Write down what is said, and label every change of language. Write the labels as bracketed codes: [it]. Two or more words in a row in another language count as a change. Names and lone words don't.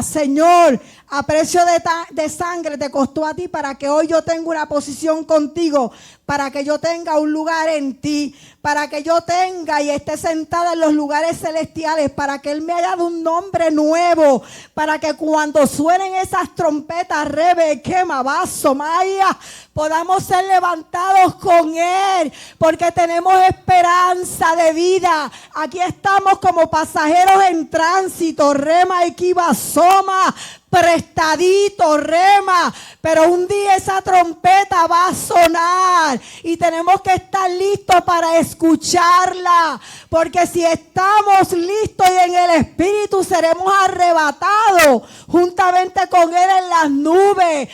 [es] Señor, a precio de sangre te costó a ti para que hoy yo tenga una posición contigo, para que yo tenga un lugar en ti, para que yo tenga y esté sentada en los lugares celestiales, para que Él me haya dado un nombre nuevo, para que cuando suenen esas trompetas, Rebe, quema, vaso, Maya, podamos ser levantados con Él, porque tenemos esperanza de vida. Aquí estamos como pasajeros en tránsito, rema, equiva, soma, prestadito, rema, pero un día esa trompeta va a sonar y tenemos que estar listos para escucharla, porque si estamos listos y en el Espíritu, seremos arrebatados juntamente con Él en las nubes.